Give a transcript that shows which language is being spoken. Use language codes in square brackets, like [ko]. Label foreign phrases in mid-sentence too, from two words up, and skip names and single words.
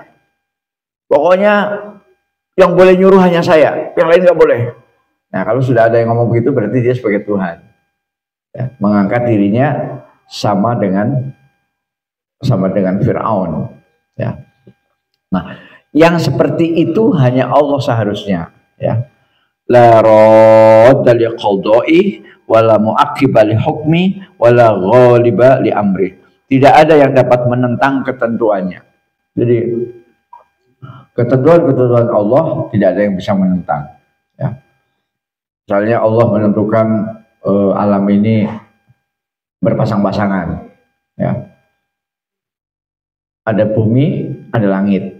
[id] Pokoknya yang boleh nyuruh hanya saya, yang lain nggak boleh. Nah, kalau sudah ada yang ngomong begitu, berarti dia sebagai Tuhan, ya, mengangkat dirinya sama dengan Fir'aun. Ya. Nah, yang seperti itu hanya Allah seharusnya. Ya. [ar] لا راد لقضائه ولا معقب لحكمه ولا غالب لأمره. [id] Tidak ada yang dapat menentang ketentuannya. Jadi ketentuan Allah tidak ada yang bisa menentang. Ya. Misalnya Allah menentukan alam ini berpasang-pasangan. Ya. Ada bumi, ada langit.